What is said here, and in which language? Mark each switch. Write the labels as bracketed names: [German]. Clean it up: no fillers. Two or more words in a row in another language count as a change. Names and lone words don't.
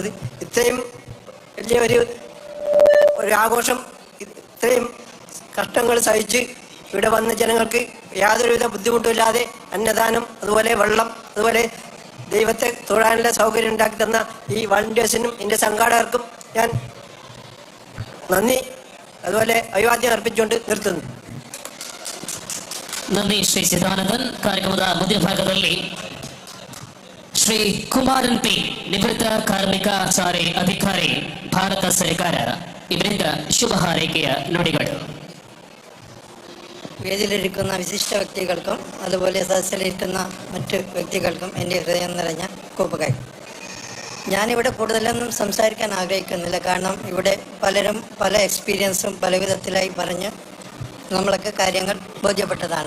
[Malayalam] ഇത്രയും വലിയ ഒരു ആഘോഷം, ഇത്രയും കഷ്ടങ്ങൾ സഹിച്ച് ഇവിടെ വന്ന ജനങ്ങൾക്ക് യാതൊരുവിധ ബുദ്ധിമുട്ടുമില്ലാതെ അന്നദാനം, അതുപോലെ വെള്ളം, അതുപോലെ ദൈവത്തെ തൊഴാനുള്ള സൗകര്യം ഉണ്ടാക്കി തന്ന ഈ വളണ്ടിയേഴ്സിനും എൻ്റെ സംഘാടകർക്കും ഞാൻ നന്ദി അതുപോലെ അഭിവാദ്യം അർപ്പിച്ചുകൊണ്ട് നിർത്തുന്നു. ನನ್ನಿ ಶ್ರೀ ಚಿದಾನಂದನ್. [Kannada] ಕಾರ್ಯಕ್ರಮದ ಮಧ್ಯಭಾಗದಲ್ಲಿ ಶ್ರೀ ಕುಮಾರನ್ ಪಿ, ನಿವೃತ್ತ ಕಾರ್ಮಿಕಾಚಾರಿ ಅಧಿಕಾರಿ, ಭಾರತ ಸರ್ಕಾರ, ಇವರಿಂದ ಶುಭ ಹಾರೈಕೆಯ ನುಡಿಗಳು. [Malayalam] വേദിയിലിരിക്കുന്ന വിശിഷ്ട വ്യക്തികൾക്കും അതുപോലെ സദസ്സിലിരിക്കുന്ന മറ്റ് വ്യക്തികൾക്കും എൻ്റെ ഹൃദയം നിറഞ്ഞ കൂപ്പുകൈ. ഞാനിവിടെ കൂടുതലൊന്നും സംസാരിക്കാൻ ആഗ്രഹിക്കുന്നില്ല, കാരണം ഇവിടെ പലരും പല എക്സ്പീരിയൻസും പല വിധത്തിലായി പറഞ്ഞ് നമ്മളൊക്കെ കാര്യങ്ങൾ ബോധ്യപ്പെട്ടതാണ്.